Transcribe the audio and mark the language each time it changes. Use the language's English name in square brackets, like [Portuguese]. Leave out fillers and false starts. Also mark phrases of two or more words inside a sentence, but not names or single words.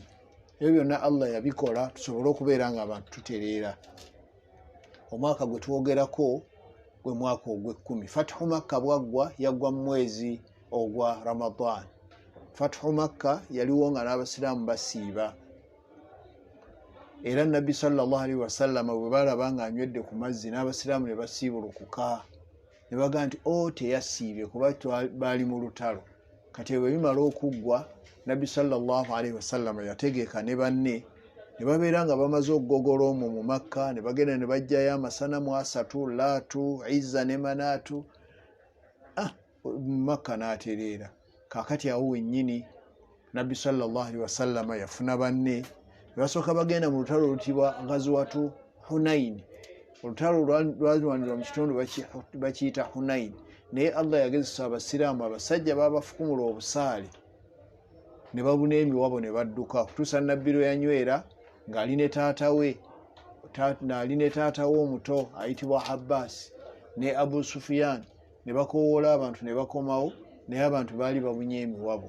[Ganda] Ebyo byonna Allah yabikola tusobole okubeera nga abantu tutereera. Omwaka gwe twogerako gwe mwaka ogw'ekkumi. Fathu Makka bwaggwa yaggwa mu mwezi ogwa Ramadan. Fathu Makka yaliwo nga n'Abasiraamu basiiba. Era Nabbi [Arabic] صلى الله عليه وسلم [Ganda] bwe balaba nga anywedde ku mazzi n'Abasiraamu ne basiibulukuka ne bagamba nti teyasiibye kuba baali mu lutalo. Kati bwe bimala okuggwa, Nabbi [Arabic] صلى الله عليه وسلم [Ganda] yategeeka ne banne ne babeera nga bamaze okugogola omwo mu Makka, ne bagenda ne bajjayo amasanamu asatu, Laatu, Izza ne Manaatu. Makka n'atereera. Kaakati awo wennyini Nabbi [Arabic] صلى الله عليه وسلم [Ganda] yafuna banne ne basooka bagenda mu lutalo olutibwa Ghazwatu Hunain. Olutalo lwalwanirwa mu kitundu bakiyita Hunain. Naye Allah yagezesa Abasiraamu, abasajja baabafukumula obusaale ne babuna emiwabo ne badduka okutuusa Nabbi lwe yanywera ng'ali ne taata we omuto ayitibwa Abbas ne Abu Sufyan ne bakoowoola abantu ne bakomawo, naye abantu baali babunye emiwabo.